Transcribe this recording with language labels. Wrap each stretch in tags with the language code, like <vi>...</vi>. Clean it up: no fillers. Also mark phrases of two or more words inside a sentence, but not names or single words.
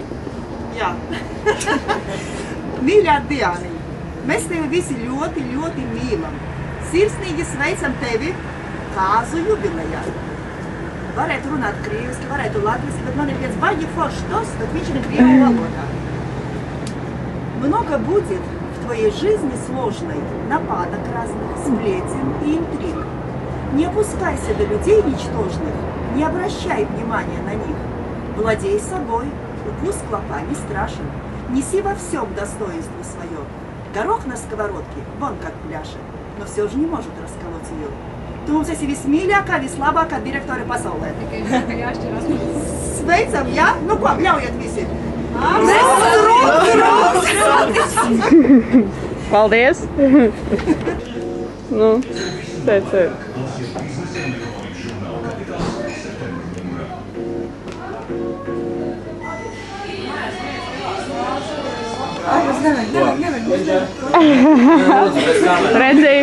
<lv>Jā. Mīļā Diāniņa, mēs tevi visi ļoti, ļoti mīlam. Sirsnīgi sveicam tevi kāzu jubilejā. Varētu runāt krieviski, varētu latviski, bet man ir viens baigi foršs tos, bet viņš ir krievu valoda.</lv> <ru>Много будет в твоей жизни сложной нападок разных, сплетен и интриг. Не опускайся до людей ничтожных, не обращай внимания на них. Владей собой, укус клопа не страшен. Неси во всем достоинство свое. Горох на сковородке, вон как pļašet, но все же не может расколоть ее.</ru> <lv>Tu mums esi vismīļākā, vislabākā direktore pasaulē. Sveicam, jā? Nu ko, ļaujiet visi. Paldies! Nu, teic. Redzēji?</lv>